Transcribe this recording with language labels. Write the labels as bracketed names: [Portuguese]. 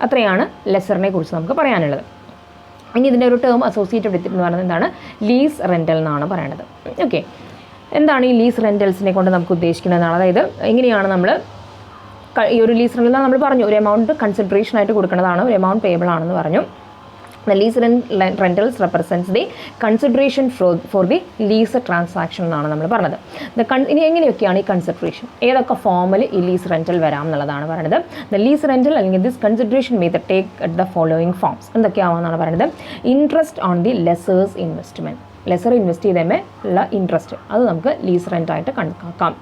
[Malayalam] അത്രയാണ് ലെസറിനെ കുറിച്ച് നമുക്ക് പറയാനുള്ളത്. ഇനി ഇതിൻ്റെ ഒരു ടേം അസോസിയേറ്റഡ് വിത്ത് എന്ന് പറയുന്നത് എന്താണ്, ലീസ് റെൻ്റൽ എന്നാണ് പറയുന്നത്. ഓക്കെ, എന്താണ് ഈ ലീസ് റെൻ്റൽസിനെ കൊണ്ട് നമുക്ക് ഉദ്ദേശിക്കുന്നതാണ്, അതായത് എങ്ങനെയാണ് നമ്മൾ ഈ ഒരു ലീസ് റെൻ്റൽ നമ്മൾ പറഞ്ഞു, ഒരു എമൗണ്ട് കൺസിഡറേഷൻ ആയിട്ട് കൊടുക്കുന്നതാണ്, ഒരു എമൗണ്ട് പേബിൾ ആണെന്ന് പറഞ്ഞു. [English] The lease rentals represents the consideration for the lease transaction [Malayalam] എന്നാണ് നമ്മൾ പറഞ്ഞത്. ഇനി എങ്ങനെയൊക്കെയാണ് ഈ കൺസിഡറേഷൻ, ഏതൊക്കെ ഫോമിൽ ഈ ലീസ് റെൻ്റൽ വരാം എന്നുള്ളതാണ് പറയുന്നത്. [English] The lease rental അല്ലെങ്കിൽ this consideration may take at the following forms. [Malayalam] എന്തൊക്കെയാണെന്നാണ് പറയുന്നത്. [English] interest on the lessor's investment, [Malayalam] lesser invest ചെയ്തമേ ഉള്ള ഇൻട്രസ്റ്റ്, അത് നമുക്ക് ലീസ് റെൻ്റായിട്ട് കണക്കാക്കാം.